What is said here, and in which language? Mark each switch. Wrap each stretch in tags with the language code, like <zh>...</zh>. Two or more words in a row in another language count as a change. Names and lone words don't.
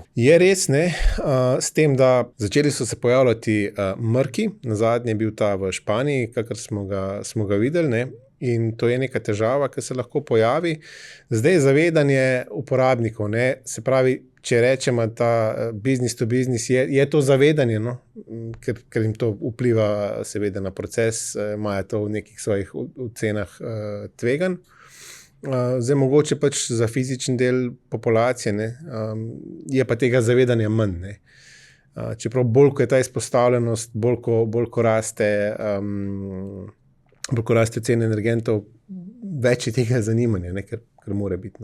<sl>Je res, ne, s tem, da začeli so se pojavljati mrki, nazadnje je bil ta v Španiji, kakor smo ga videli, ne, in to je neka težava, ki se lahko pojavi. Zdaj zavedanje uporabnikov, ne, se pravi, če rečemo, ta</sl> <en>business to business,</en> <sl>je to zavedanje, no? ker jim to vpliva seveda na proces, imajo to v nekih svojih ocenah tveganj. Zdaj mogoče pač za fizičen del populacije, ne, je pa tega zavedanja manj. Ne. Čeprav bolj, ko je ta izpostavljenost, bolj, ko raste cene energentov, več je tega zanimanja, ne, ker mora biti.</sl>